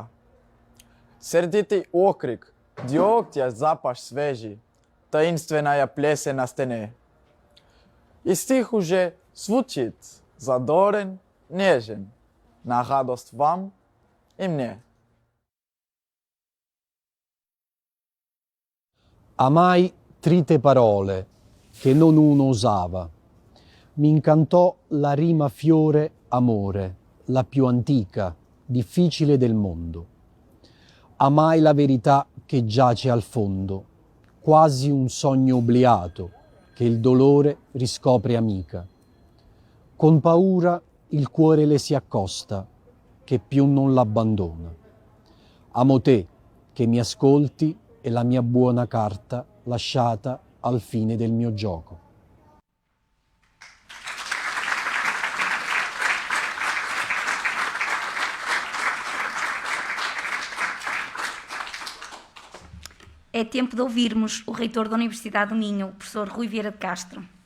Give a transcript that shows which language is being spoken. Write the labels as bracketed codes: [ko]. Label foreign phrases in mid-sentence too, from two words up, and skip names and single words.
[ru] Сердитый окрик, дегтя запах свежий, таинственная плесень на стене. И стих уже звучит, задорен, нежен, на радость вам и мне. [it] Amai trite parole che non uno usava. Mi incantò la rima fiore amore, la più antica, difficile del mondo. Amai la verità che giace al fondo, quasi un sogno obliato che il dolore riscopre amica. Con paura il cuore le si accosta, che più non l'abbandona. Amo te, che mi ascolti e la mia buona carta lasciata al fine del mio gioco. [pt] É tempo de ouvirmos o reitor da Universidade do Minho, o professor Rui Vieira de Castro.